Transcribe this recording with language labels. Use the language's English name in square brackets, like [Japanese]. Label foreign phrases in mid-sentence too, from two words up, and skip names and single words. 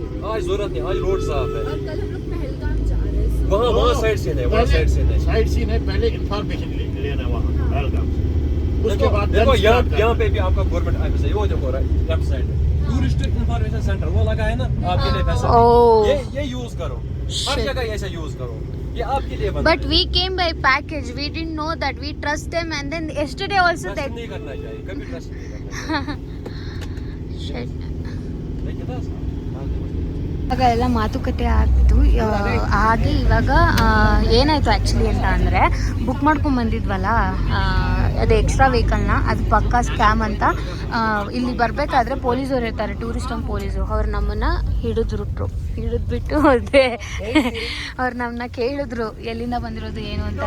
[Hindi] आज जरूरत नहीं, आज रोड साफ है. और कल हम लोग पहलगाम जा रहे हैं, वहाँ [English] side scene [Hindi] है, वहाँ [English] side scene [Hindi] है. पहले इन्फॉर्मेशन लेना वहाँ पहलगाम, उसके बाद देखो यहाँ पे भी आपका [English] government office [Hindi] है, वो देखो [English] left side [Hindi] में [English] tourist information center [Hindi] वो लगा है ना, आपके लिए पैसा. ये यूज करो, हर जगह ऐसा यूज करो, ये आपके लिए बना. [English] But we came by package, we didn't know that, we trust them, and then yesterday also they [Hindi] नहीं करना चाहिए, कभी ट्रस्ट नहीं करना. [English] Shit. [Kannada] ಇವಾಗ ಎಲ್ಲ ಮಾತುಕತೆ ಆಗ್ತು. ಹಾಗೆ ಇವಾಗ ಏನಾಯಿತು ಆ್ಯಕ್ಚುಲಿ ಅಂತ ಅಂದರೆ, ಬುಕ್ ಮಾಡ್ಕೊಂಡು ಬಂದಿದ್ವಲ್ಲ ಅದು ಎಕ್ಸ್ಟ್ರಾ ವೆಹಿಕಲ್ನ, ಅದು ಪಕ್ಕಾ ಸ್ಕ್ಯಾಮ್ ಅಂತ. ಇಲ್ಲಿ ಬರಬೇಕಾದ್ರೆ ಪೊಲೀಸರು ಇರ್ತಾರೆ, [English] tourist home police, [Kannada] ಅವ್ರು ನಮ್ಮನ್ನು ಹಿಡಿದ್ಬಿಟ್ಟು ಅದೇ ಅವ್ರು ನಮ್ಮನ್ನ ಕೇಳಿದ್ರು ಎಲ್ಲಿಂದ ಬಂದಿರೋದು ಏನು ಅಂತಲ್ಲ.